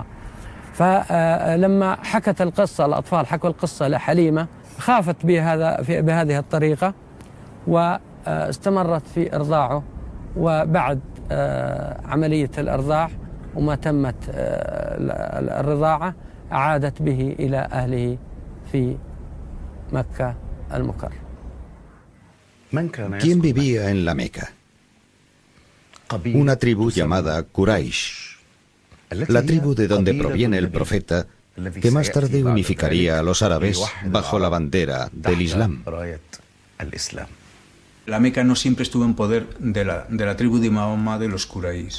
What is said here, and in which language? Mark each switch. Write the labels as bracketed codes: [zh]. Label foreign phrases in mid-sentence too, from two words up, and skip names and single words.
[ar] فلما حكت القصة، الأطفال حكوا القصة لحليمة، خافت بهذه الطريقة واستمرت في إرضاعه. وبعد عملية الإرضاع وما تمت الرضاعة عادت به إلى أهله في مكة المكرمة. [es] ¿Quién vivía en la Meca? Una tribu llamada Quraysh, la tribu de donde proviene el profeta, que más tarde unificaría a los árabes bajo la bandera del Islam. La Meca no siempre estuvo en poder de la tribu de Mahoma, de los Quraysh.